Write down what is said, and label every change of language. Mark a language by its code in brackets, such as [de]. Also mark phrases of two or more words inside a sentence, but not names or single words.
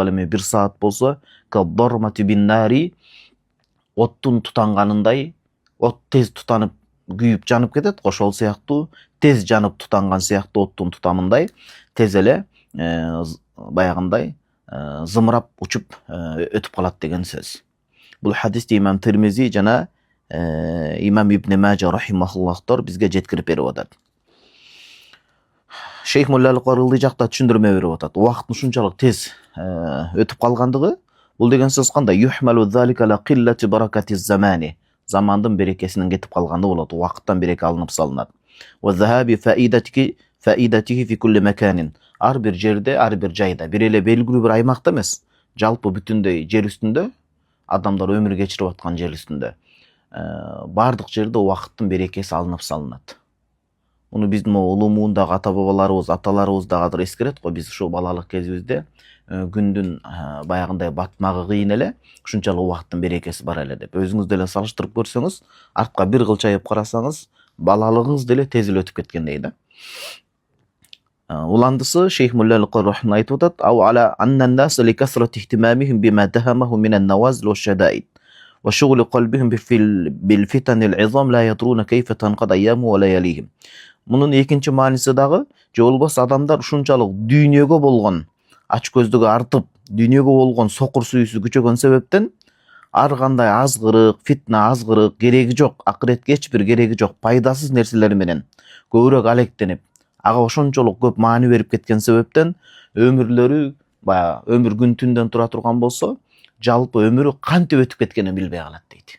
[ky] Ал эми бир саат болсо [ar] كالضرمة بالنار. [ky] Оттун тутанганындай, от тез тутанып күйүп жанып кетет, ошол сыяктуу тез жанып тутанган сыяктуу оттун тутамындай тез эле баягындай зымырап учуп өтүп калат деген сөз. Бул хадисти имам Тирмизи жана имам Ибн Мажа рахимахуллахтар бизге жеткирип берип атат. Шейх Мулла Аль-Кари ылдый жакта түшүндүрмө берип атат. Убакыттын ушунчалык тез өтүп калгандыгы, бул деген сөз кандай? [ar] يحتمل ذلك لقلة بركة الزمان. [ky] Замандын берекесинин кетип калгандыгы болот. Убакыттан береке алынып салынат. [ar] وذهاب فائدته في كل مكان. [ky] Ар бир жерде, ар бир жайда, бир эле белгилүү бир аймакта эмес, жалпы бүтүндөй жер үстүндө, адамдар өмүр кечирип аткан жер үстүндө бардык жерде убакыттын берекеси алынып салынат. Муну биздин улумуундагы ата-бабаларыбыз, аталарыбыз дагы эскерет го. Биз ушу балалык кезибизде күндүн баягындай батмагы кыйын эле, ушунчалык убакыттын берекеси бар эле деп. Өзүңүз деле салыштырып көрсөңүз, артка бир кылчайып карасаңыз, балалыгыңыз деле тез эле өтүп кеткендей да. Уландысы Шейх Мулла Аль-Кари айтып атат: [ar] "أو على أن الناس لكثرة اهتمامهم بما دهمهم من النوازل والشدائد وشغل قلبهم بالفتن العظام لا يدرون كيف تنقضي أيامهم ولياليهم." [ky] Мунун экинчи мааниси дагы, же болбосо адамдар ушунчалык дүйнөгө болгон ач көздүгү артып, дүйнөгө болгон сокур сүйүүсү күчөгөн себептен ар кандай азгырык, фитна, азгырык, кереги жок, акыретке эч бир кереги жок, пайдасыз нерселер менен көбүрөөк алектенип, ага ошончолук көп маани берип кеткен себептен өмүрлөрү баягы өмүр күн түндөн тура турган болсо, жалпы өмүрү кантип өтүп кеткенин билбей калат дейт.